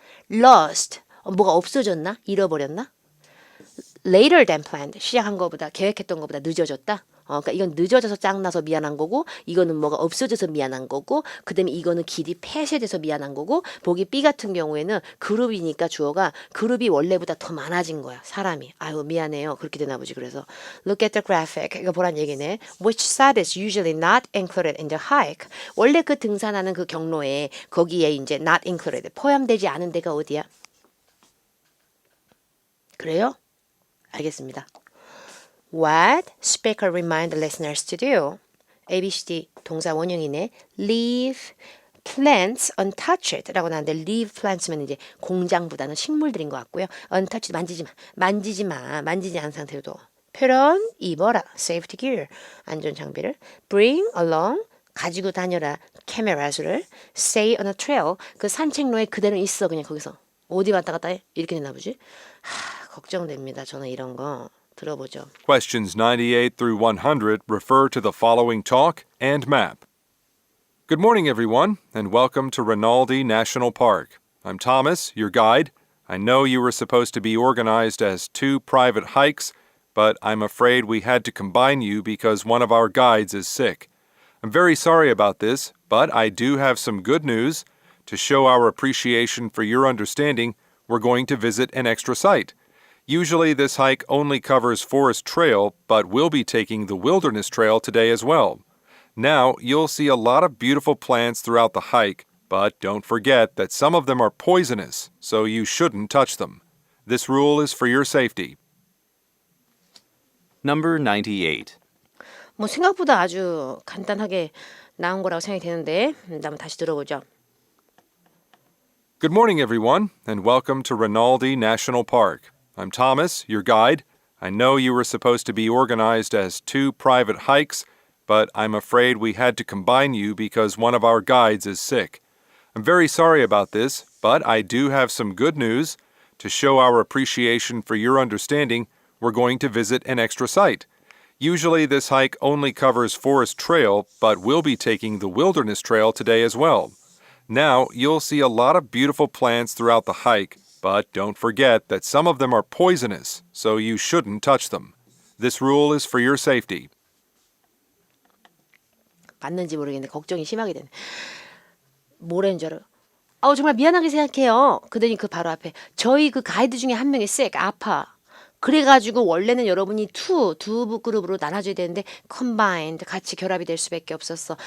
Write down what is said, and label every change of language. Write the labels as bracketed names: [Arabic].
[Korean] Lost. 뭐가 없어졌나? 잃어버렸나? Later than planned. 시작한 것보다 계획했던 것보다 늦어졌다. 그러니까 이건 늦어져서 짱나서 미안한 거고 이거는 뭐가 없어져서 미안한 거고 그다음에 이거는 길이 폐쇄돼서 미안한 거고 보기 B 같은 경우에는 그룹이니까 주어가 그룹이 원래보다 더 많아진 거야. 사람이. 아유 미안해요. 그렇게 되나 보지. 그래서 look at the graphic. 이거 보란 얘기네. [English] Which side is usually not included in the hike. [Korean] 원래 그 등산하는 그 경로에 거기에 이제 not included 포함되지 않은 데가 어디야? 그래요? 알겠습니다. [English] What speaker remind the listeners to do? A, B, C, D 동사 원형이네. Leave [Korean] plants untouched 라고 나왔는데 leave plants면 이제 공장보다는 식물들인 것 같고요. untouched 만지지 않은 상태로 둬. put on 입어라 safety gear 안전 장비를 bring along 가지고 다녀라 cameras를 stay on a trail 그 산책로에 그대로 있어 그냥 거기서 어디 왔다 갔다 해 이렇게 됐나 보지. 걱정됩니다. 저는 이런 거 들어보죠. [English] Questions 98 through 100 refer to the following talk and map. Good morning, everyone, and welcome to Rinaldi National Park. I'm Thomas, your guide. I know you were supposed to be organized as 2 private hikes, but I'm afraid we had to combine you because one of our guides is sick. I'm very sorry about this, but I do have some good news. To show our appreciation for your understanding, we're going to visit an extra site. Usually this hike only covers Forest Trail, but we'll be taking the Wilderness Trail today as well. Now, you'll see a lot of beautiful plants throughout the hike, but don't forget that some of them are poisonous, so you shouldn't touch them. This rule is for your safety. Number 98. [Korean] 뭐 생각보다 아주 간단하게 나온 거라고 생각이 되는데 한번 다시 들어보죠. [English] Good morning, everyone, and welcome to Rinaldi National Park. I'm Thomas, your guide. I know you were supposed to be organized as 2 private hikes, but I'm afraid we had to combine you because one of our guides is sick. I'm very sorry about this, but I do have some good news. To show our appreciation for your understanding, we're going to visit an extra site. Usually this hike only covers Forest Trail, but we'll be taking the Wilderness Trail today as well. Now, you'll see a lot of beautiful plants throughout the hike, but don't forget that some of them are poisonous, so you shouldn't touch them. This rule is for your safety. [Korean] 맞는지 모르겠는데 걱정이 심하게 되네. 뭐라는 줄 알아요? 정말 미안하게 생각해요. 그러더니 그 바로 앞에 저희 그 가이드 중에 한 명이 sick, 아파. 그래가지고 원래는 여러분이 두 그룹으로 나눠줘야 되는데 combined 같이 결합이 될 수밖에 없었어.